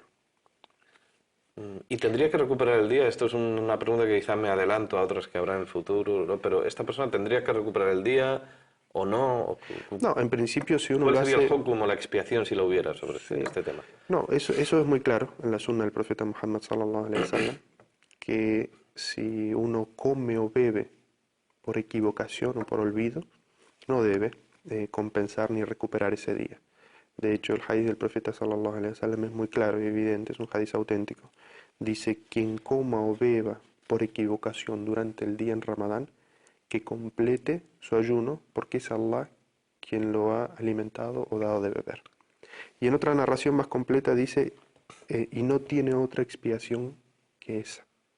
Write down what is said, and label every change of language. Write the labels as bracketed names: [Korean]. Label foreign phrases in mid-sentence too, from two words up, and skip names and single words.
[Spanish] ¿Y tendría que recuperar el día? Esto es una pregunta que quizá me adelanto a otras que habrá en el futuro, ¿no? Pero ¿esta persona tendría que recuperar el día o no? No, en principio si uno ¿Cuál lo sería el hace... hukum o la expiación si lo hubiera sobre Sí. este tema? No, eso es muy claro en la sunna del profeta Muhammad [Arabic] صلى الله عليه وسلم, [Spanish] que si uno come o bebe por equivocación o por olvido, no debe compensar ni recuperar ese día. De hecho, el hadith del profeta [Arabic] صلى الله عليه وسلم [Spanish] es muy claro y evidente, es un hadith auténtico. Dice, quien coma o beba por equivocación durante el día en Ramadán, que complete su ayuno, porque es Allah quien lo ha alimentado o dado de beber. Y en otra narración más completa dice, y no tiene otra expiación que esa.